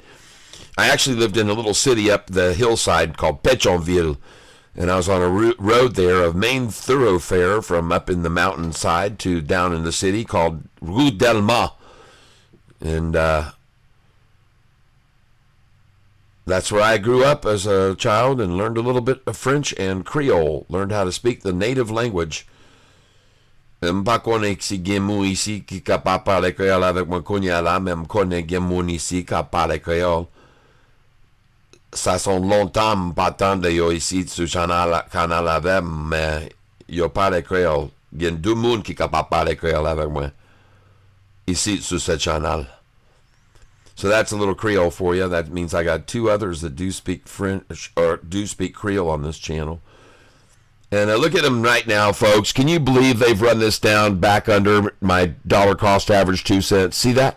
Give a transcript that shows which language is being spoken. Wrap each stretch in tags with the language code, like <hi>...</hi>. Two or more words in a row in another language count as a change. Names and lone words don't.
<en>I actually lived in a little city up the hillside called Pétionville, and I was on a road there, a main thoroughfare from up in the mountainside to down in the city called Rue Delma. And that's where I grew up as a child and learned a little bit of French and Creole, learned how to speak the native language.</en> <ht>M pa konen si gen moun isi ki kapap pale kreol avek mwen konya la, men m konen gen moun isi ka pale kreol. Sa son lontan m patande yo isi sou kanal avem, men yo pale kreol. Gen 2 moun ki kapap pale kreol avek mwen isi sou se channel.</ht> <en>So that's a little Creole for you. That means I got 2 others that do speak French or do speak Creole on this channel. And look at them right now, folks. Can you believe they've run this down back under my dollar cost average 2 cents? See that?</en>